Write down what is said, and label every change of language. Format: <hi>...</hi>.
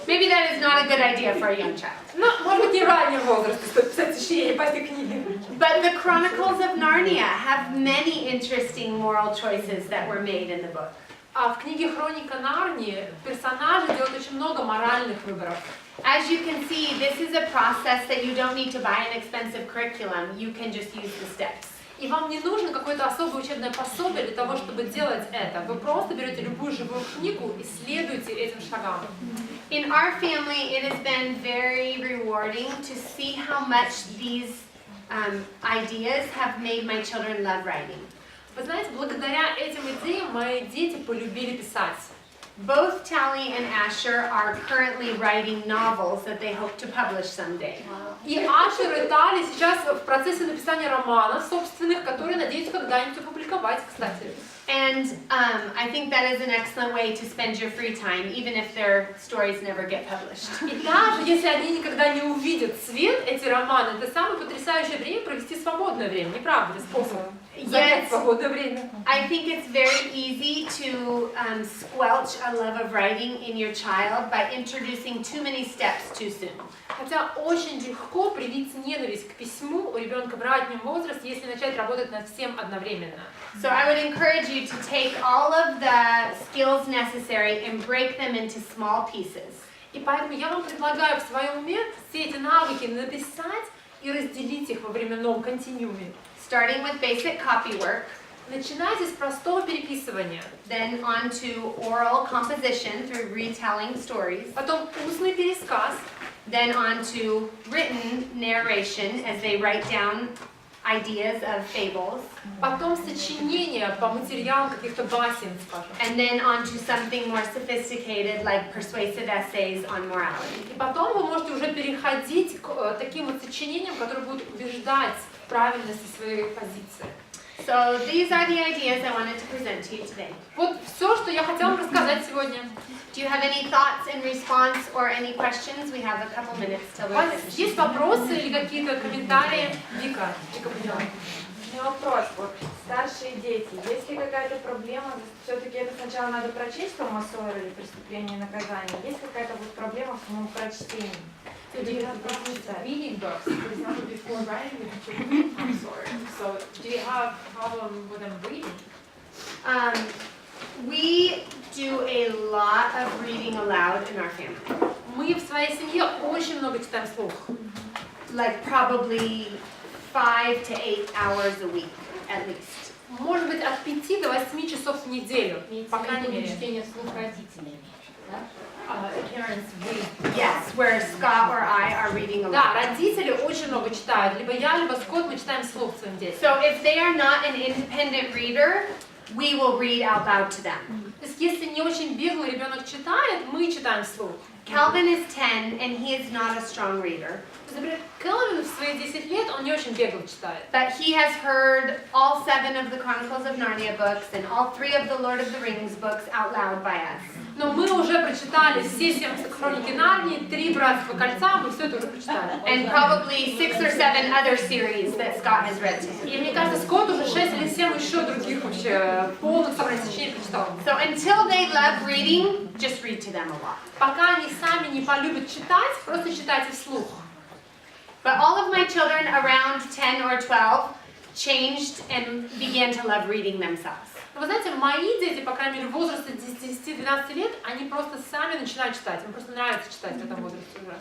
<en>Maybe that is not a good idea for a young child.</en> <ru>Ну, может быть, не раннего возраста стоит писать сочинение по этой книге.</ru> <en>But the Chronicles of Narnia have many interesting moral choices that were made in the book.</en> <ru>А в книге «Хроника Нарнии» персонажи делают очень много моральных выборов.</ru> <en>As you can see, this is a process that you don't need to buy an expensive curriculum. You can just use the steps.</en> <ru>И вам не нужно какое-то особое учебное пособие для того, чтобы делать это. Вы просто берете любую живую книгу и следуете этим шагам.</ru> <en>In our family, it has been very rewarding to see how much these ideas have made my children love writing.</en> <ru>Вы знаете, благодаря этим идеям мои дети полюбили писать.</ru> <en>Both Tally and Asher are currently writing novels that they hope to publish someday.</en> <ru>И Ашер и Тали сейчас в процессе написания романов собственных, которые надеются когда-нибудь опубликовать, кстати.</ru> <en>And I think that is an excellent way to spend your free time, even if their stories never get published.</en> <ru>И даже если они никогда не увидят свет, эти романы, это самое потрясающее время провести свободное время, не правда ли, способ занять свободное время?</ru> <en>I think it's very easy to squelch a love of writing in your child by introducing too many steps too soon.</en> <ru>Хотя очень легко привить ненависть к письму у ребенка в раннем возрасте, если начать работать над всем одновременно.</ru> <en>So I would encourage you to take all of the skills necessary and break them into small pieces.</en> <ru>И поэтому я вам предлагаю в своем уме все эти навыки написать и разделить их во временном континууме.</ru> <en>Starting with basic copy work,</en> <ru>начинайте с простого переписывания,</ru> <en>then on to oral composition through retelling stories,</en> <ru>потом устный пересказ,</ru> <en>then on to written narration as they write down ideas of fables,</en> <ru>потом сочинение по материалам каких-то басен, скажем,</ru> <en>and then on to something more sophisticated like persuasive essays on morality.</en> <ru>и потом вы можете уже переходить к таким вот сочинениям, которые будут убеждать в правильности своей позиции.</ru> <en>So these are the ideas I wanted to present to you today.</en> <ru>Вот все, что я хотела вам рассказать сегодня.</ru> <en>Do you have any thoughts in response or any questions? We have a couple minutes till</en> <ru>У</ru> <en>we're</en> <ru>вас</ru> <en>finished.</en> <ru>есть вопросы или какие-то комментарии? Вика, поняла. У меня вопрос. Вот старшие дети, есть ли какая-то проблема? Все-таки это сначала надо прочесть Тома Сойера или «Преступление и наказание». Есть какая-то вот проблема в самом прочтении?</ru> <en>So do you have problems with reading books, for example, before writing with children? I'm sorry. So do you have a problem with them reading? We do a lot of reading aloud in our family.</en> <ru>Мы в своей семье очень много читаем вслух.</ru> <en>Like probably 5 to 8 hours a week at least.</en> <ru>может быть, от 5 до 8 часов в неделю, по крайней мере. Чтение вслух родителями. Да?</ru> <en>Parents read. Yes, where Scott or I are reading aloud.</en> <ru>Да, родители очень много читают. Либо я, либо Скотт, мы читаем вслух своим детям.</ru> <en>So if they are not an independent reader, we will read out loud to them.</en> <ru>То есть, если не очень беглый ребенок читает, мы читаем вслух.</ru> <en>Calvin is 10 and he is not a strong reader.</en> <ru>Например, Келвин в свои 10 лет, он не очень бегло читает.</ru> <en>But he has heard all 7 of the Chronicles of Narnia books and all 3 of the Lord of the Rings books out loud by us.</en> <ru>Но мы уже прочитали все 7 хроники Нарнии, 3 братства кольца, мы все это уже прочитали.</ru> <en>And probably 6 or 7 other series that Scott has read to him.</en> <ru>И мне кажется, Скотт уже 6 или 7 еще других вообще полных собраний сочинений прочитал.</ru> <en>So until they love reading, just read to them a lot.</en> <ru>Пока они сами не полюбят читать, просто читайте вслух.</ru> <en>But all of my children around 10 or 12 changed and began to love reading themselves.</en> <ru>Но вы знаете, мои дети, по крайней мере, в возрасте 10-12 лет, они просто сами начинают читать. Им просто нравится читать в этом возрасте уже.</ru>